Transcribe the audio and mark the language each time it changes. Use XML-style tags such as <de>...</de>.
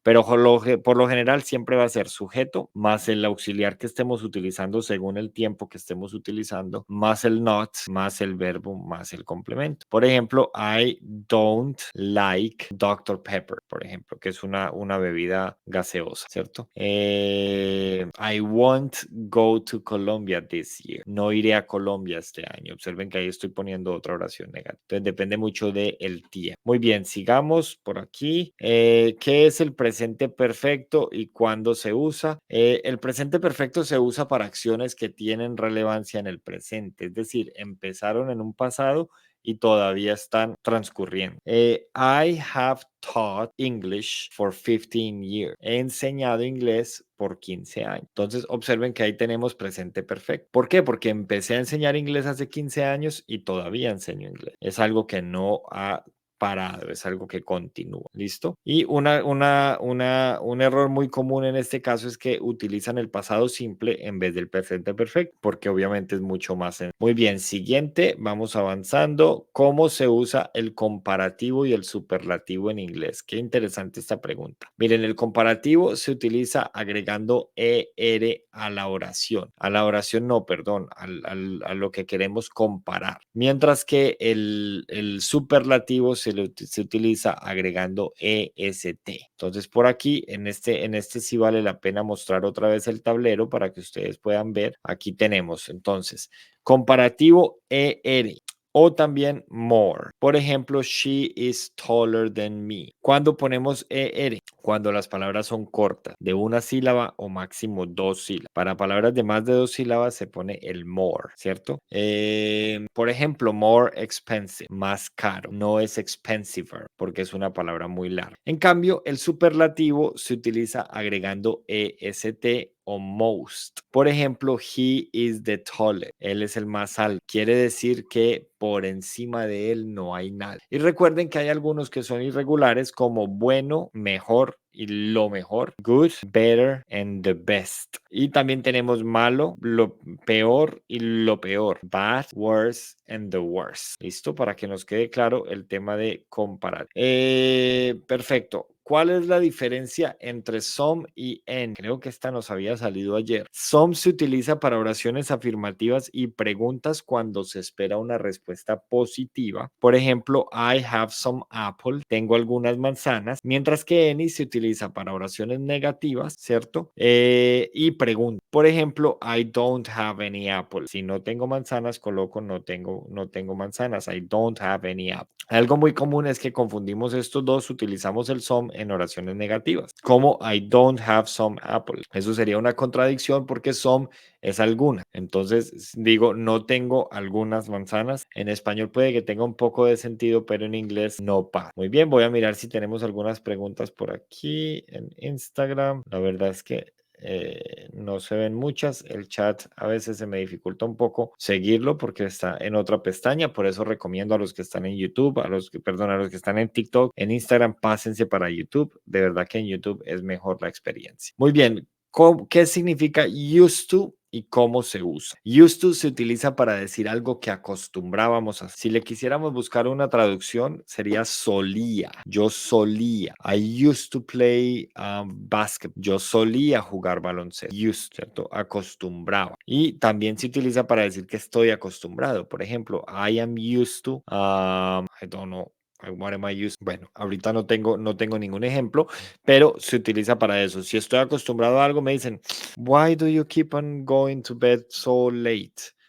<es>Pero por lo general siempre va a ser sujeto más el auxiliar que estemos utilizando según el tiempo que estemos utilizando, más el not, más el verbo, más el complemento. Por ejemplo,</es> <en>I don't like Dr. Pepper,</en> <es>por ejemplo, que es una bebida gaseosa, ¿cierto?</es> <en>I won't go to Colombia this year.</en> <es>No iré a Colombia este año. Observen que ahí estoy poniendo otra oración negativa. Entonces depende mucho del tiempo. Muy bien, sigamos por aquí. ¿Qué es el presente perfecto y cuándo se usa? El presente perfecto se usa para acciones que tienen relevancia en el presente, es decir, empezaron en un pasado y todavía están transcurriendo.</es> <en>I have taught English for 15 years.</en> <es>He enseñado inglés por 15 años. Entonces, observen que ahí tenemos presente perfecto. ¿Por qué? Porque empecé a enseñar inglés hace 15 años y todavía enseño inglés. Es algo que no ha parado, es algo que continúa, ¿listo? Y un error muy común en este caso es que utilizan el pasado simple en vez del presente perfecto, porque obviamente es mucho más sencillo. Muy bien, siguiente, vamos avanzando. ¿Cómo se usa el comparativo y el superlativo en inglés? Qué interesante esta pregunta. Miren, el comparativo se utiliza agregando ER a la oración no, perdón, a lo que queremos comparar. Mientras que el superlativo se utiliza agregando EST. Entonces, por aquí, en este sí vale la pena mostrar otra vez el tablero para que ustedes puedan ver. Aquí tenemos, entonces, comparativo ER o también more. Por ejemplo,</es> <en>she is taller than me.</en> <es>Cuando ponemos ER, cuando las palabras son cortas, de una sílaba o máximo dos sílabas. Para palabras de más de dos sílabas se pone el more, ¿cierto? Por ejemplo,</es> <en>more expensive,</en> <es>más caro. No es expensiver porque es una palabra muy larga. En cambio, el superlativo se utiliza agregando EST o most. Por ejemplo,</es> <en>he is the tallest.</en> <es>Él es el más alto. Quiere decir que por encima de él no hay nada. Y recuerden que hay algunos que son irregulares como bueno, mejor y lo mejor.</es> <en>Good, better and the best.</en> <es>Y también tenemos malo, lo peor y lo peor.</es> <en>Bad, worse and the worst.</en> <es>¿Listo? Para que nos quede claro el tema de comparar. Perfecto. ¿Cuál es la diferencia entre some y en? Creo que esta nos había salido ayer. Some se utiliza para oraciones afirmativas y preguntas cuando se espera una respuesta positiva. Por ejemplo,</es> <en>I have some apple.</en> <es>Tengo algunas manzanas. Mientras que any se utiliza para oraciones negativas, ¿cierto? Y preguntas. Por ejemplo,</es> <en>I don't have any apple.</en> <es>Si no tengo manzanas, coloco no tengo manzanas.</es> <en>I don't have any apple.</en> <es>Algo muy común es que confundimos estos dos, utilizamos el some en oraciones negativas, como</es> <en>I don't have some apple.</en> <es>Eso sería una contradicción porque some es alguna. Entonces digo, no tengo algunas manzanas. En español puede que tenga un poco de sentido, pero en inglés no pasa. Muy bien, voy a mirar si tenemos algunas preguntas por aquí en Instagram. La verdad es que no se ven muchas. El chat a veces se me dificulta un poco seguirlo porque está en otra pestaña. Por eso recomiendo a los que están en YouTube, a los que están en TikTok, en Instagram, pásense para YouTube. De verdad que en YouTube es mejor la experiencia. Muy bien. ¿Qué significa used to y cómo se usa? Used to se utiliza para decir algo que acostumbrábamos a hacer. Si le quisiéramos buscar una traducción, sería solía. Yo solía.</es> <en>I used to play basketball.</en> <es>Yo solía jugar baloncesto. Used, ¿cierto? Acostumbraba. Y también se utiliza para decir que estoy acostumbrado. Por ejemplo,</es> <en>I am used to, I don't know. What am I used?</en> <es>Bueno, ahorita no tengo ningún ejemplo, pero se utiliza para eso. Si estoy acostumbrado a algo, me dicen,</es> <en>why do you keep on going to bed so late?</en>